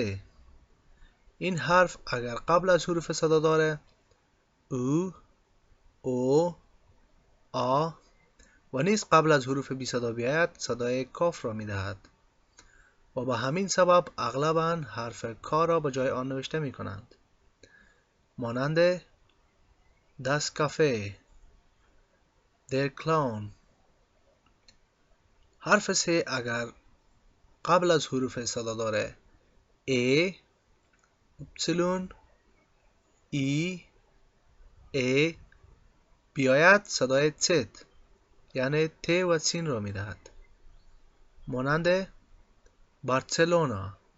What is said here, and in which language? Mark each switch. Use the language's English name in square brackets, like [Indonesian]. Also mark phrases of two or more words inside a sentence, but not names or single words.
[Persian] این حرف اگر قبل از حروف صدادار او، او، آ و نیز قبل از حروف بی صدا بیاید صدای کاف را می دهد و به همین سبب اغلباً حرف کا را به جای آن نوشته می کنند مانند [German] das Café، der Clown. [Persian] حرف س اگر قبل از حروف صدادار ا، اپسیلون، ای، ا بیاید صدای تت یعنی ت و سین را می دهد مانند بارسلونا.